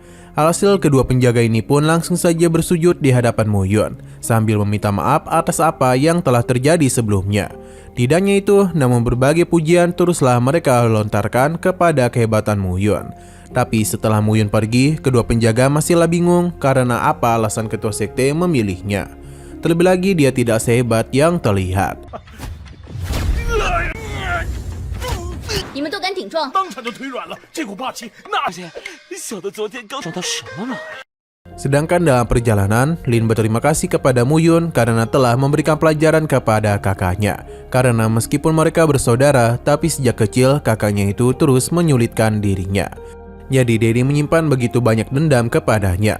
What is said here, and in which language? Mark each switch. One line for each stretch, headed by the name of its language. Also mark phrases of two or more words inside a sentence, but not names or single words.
Indonesian: Alhasil kedua penjaga ini pun langsung saja bersujud di hadapan Muyun, sambil meminta maaf atas apa yang telah terjadi sebelumnya. Tidak hanya itu, namun berbagai pujian teruslah mereka lontarkan kepada kehebatan Muyun. Tapi setelah Muyun pergi, kedua penjaga masihlah bingung karena apa alasan ketua sekte memilihnya. Terlebih lagi dia tidak sehebat yang terlihat.
Chinese: 你们都敢顶撞？当场就腿软了，这股霸气那…… 而且小的昨天刚想到什么了？
Indonesian: Sedangkan dalam perjalanan, Lin berterima kasih kepada Muyun karena telah memberikan pelajaran kepada kakaknya. Karena meskipun mereka bersaudara, tapi sejak kecil kakaknya itu terus menyulitkan dirinya. Jadi Dedi menyimpan begitu banyak dendam kepadanya.